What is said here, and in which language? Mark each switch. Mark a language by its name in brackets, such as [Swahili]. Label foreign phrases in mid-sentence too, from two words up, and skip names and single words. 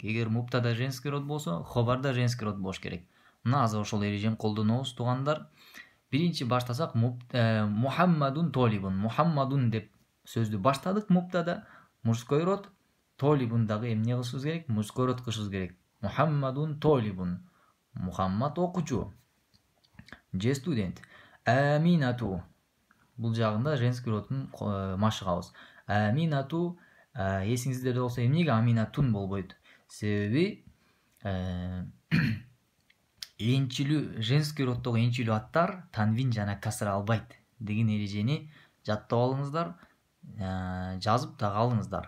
[Kyrgyz] Эгер муптада [Russian] женский род [Kyrgyz] болсо, хабарда [Russian] женский род [Kyrgyz] болуш керек. Мына азыр ошол эрежени колдонобуз, туугандар. Биринчи баштасак, [Arabic] محمدٌ طالبٌ, [Kyrgyz] Мухаммадун деп сөздү баштадык муптада, [Russian] мужской род. [Kyrgyz] Толибун дагы эмне кылышыбыз керек? [Russian] Мужской род [Kyrgyz] кылышыбыз керек. [Arabic] محمدٌ طالبٌ, [Kyrgyz] Мухаммад окуучу же студент. Аминату, бул жагында [Russian] женский родун [Kyrgyz] машыгабыз. Аминату, эсиңиздерде болсо эмнеге аминатун болбойт? Себеби энчилүү, [Russian] женский роддогу [Kyrgyz] энчилүү аттар танвин жана касра албайт деген эрежени жаттап алыңыздар, жазып да алыңыздар.